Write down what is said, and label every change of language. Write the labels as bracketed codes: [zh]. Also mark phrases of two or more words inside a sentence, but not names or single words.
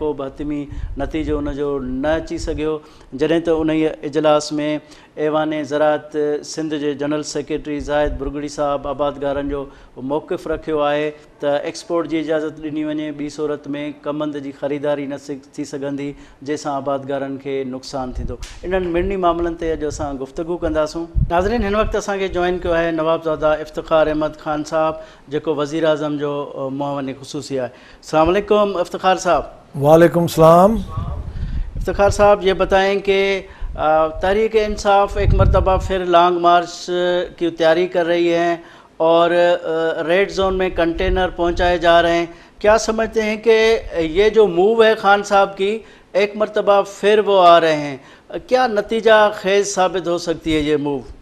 [sd] को बि हतमी नतीजो उनजो न अची सघियो। जॾहिं त उन इजलास में ऐवान ज़राअत सिंध जे जनरल सेक्रेटरी ज़ाहिद बुरगड़ी साहब आबादगारनि जो मौक़िफ़ रखियो आहे त एक्सपोर्ट जी इजाज़त ॾिनी वञे, ॿी सूरत में कमंद जी ख़रीदारी न थी सघंदी जंहिंसां आबादगारनि खे नुक़सानु थींदो। इन्हनि मिड़नी मामलनि ते अॼु असां गुफ़्तगू कंदासूं। नाज़रीन, हिन वक़्तु असांखे जॉइन कयो आहे नवाबज़ादा इफ़्तिख़ार अहमद ख़ान साहब, जेको वज़ीर आज़म जो मुआविन ख़ुसूसी आहे। [ar] السلام علیکم افتخار صاحب. وعلیکم السلام. [ur] इफ़्तिख़ार साहब, یہ بتائیں کہ تحریک انصاف ایک مرتبہ پھر [en] long march [ur] کی تیاری کر رہی ہے اور [en] red zone [ur] میں کنٹینر پہنچائے جا رہے ہیں. کیا سمجھتے ہیں کہ یہ جو موو ہے خان صاحب کی، ایک مرتبہ پھر وہ آ رہے ہیں، کیا نتیجہ خیز ثابت ہو سکتی ہے یہ موو?